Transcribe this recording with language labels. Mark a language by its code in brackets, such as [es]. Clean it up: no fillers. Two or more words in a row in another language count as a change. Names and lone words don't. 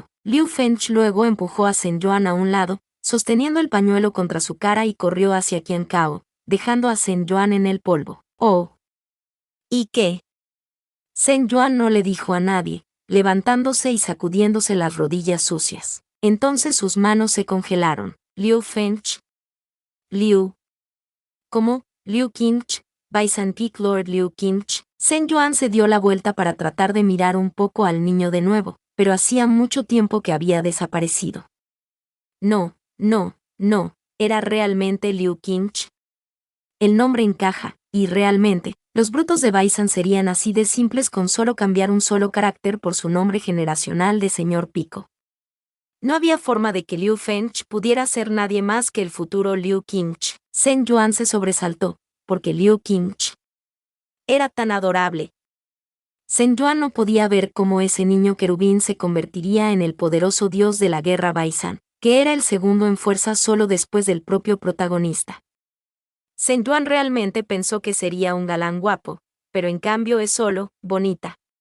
[es] Liu Fengch luego empujó a Zhen Yuan a un lado, sosteniendo el pañuelo contra su cara y corrió hacia Qiancao, dejando a Zhen Yuan en el polvo. Oh. ¿Y qué? Zhen Yuan no le dijo a nadie, levantándose y sacudiéndose las rodillas sucias. Entonces sus manos se congelaron. Liu Fengch. Liu. ¿Cómo? Liu Qingch. Baisan [en] Peak Lord [es] Liu Qingch. Zhen Yuan se dio la vuelta para tratar de mirar un poco al niño de nuevo, pero hacía mucho tiempo que había desaparecido. No, era realmente Liu Qingch. El nombre encaja, y realmente, los brutos de Baisan serían así de simples con solo cambiar un solo carácter por su nombre generacional de señor Pico. No había forma de que Liu Fengch pudiera ser nadie más que el futuro Liu Qingch. Zhen Yuan se sobresaltó, porque Liu Qingch era tan adorable. Zhen Yuan no podía ver cómo ese niño querubín se convertiría en el poderoso dios de la guerra Baisan, que era el segundo en fuerza solo después del propio protagonista. Zhen Yuan realmente pensó que sería un galán guapo, pero en cambio es solo, bonita.